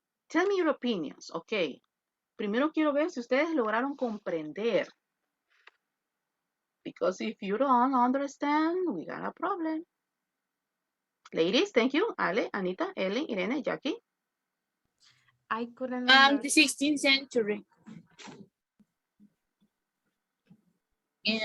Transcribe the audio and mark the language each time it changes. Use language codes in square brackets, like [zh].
[en] Tell me your opinions, okay. [es] Primero quiero ver si ustedes lograron comprender. [en] Because if you don't understand, we got a problem. Ladies, thank you. Ale, Anita, Ellen, Irene, Jackie. I couldn't The understand. 16th century. And